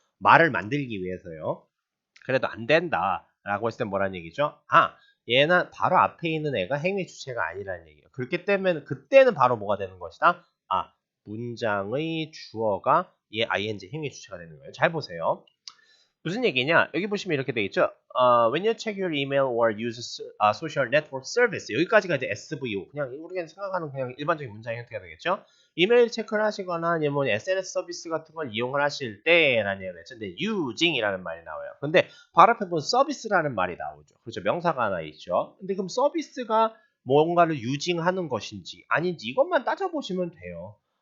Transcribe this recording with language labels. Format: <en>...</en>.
<ko>말을 만들기 위해서요. 그래도 안 된다라고 했을 때 뭐라는 얘기죠? 얘는 바로 앞에 있는 애가 행위 주체가 아니라는 얘기예요. 그렇기 때문에 그때는 바로 뭐가 되는 것이다? 문장의 주어가 얘 ing 행위 주체가 되는 거예요. 잘 보세요. 무슨 얘기냐? 여기 보시면 이렇게 돼 있죠.</ko> <en>When you check your email or use social network service</en> <ko>여기까지가 이제 SVO 그냥 우리가 생각하는 그냥 일반적인 문장 형태가 되겠죠. 이메일 체크를 하시거나 아니면 SNS 서비스 같은 걸 이용을 하실 때라는 얘기가 되죠. 근데 using이라는 말이 나와요. 근데 바로 앞에 보면 서비스라는 말이 나오죠. 그렇죠. 명사가 하나 있죠. 근데 그럼 서비스가 뭔가를 using하는 것인지 아닌지 이것만 따져보시면 돼요.</ko>